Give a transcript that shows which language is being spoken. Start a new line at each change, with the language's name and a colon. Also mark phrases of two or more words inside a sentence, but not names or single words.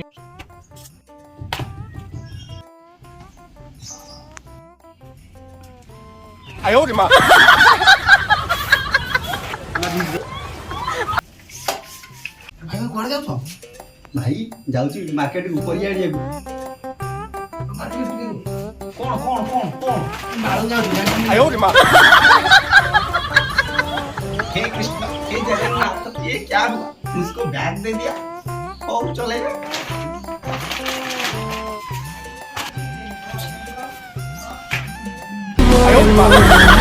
Odia: ଭାଇ କୁଆଡ଼େ ଯାଉଛ? ଭାଇ ଯାଉଛି ମାର୍କେଟକୁ ପରିବା ଆଣିବାକୁ। କଣ କଣ କଣ କଣ ମାଳୁ ଯାଉଛି?
Hindi: हे कृष्ण हे जगन्नाथ ये क्या हुआ? मुझको बैग दे दिया और चलेगा।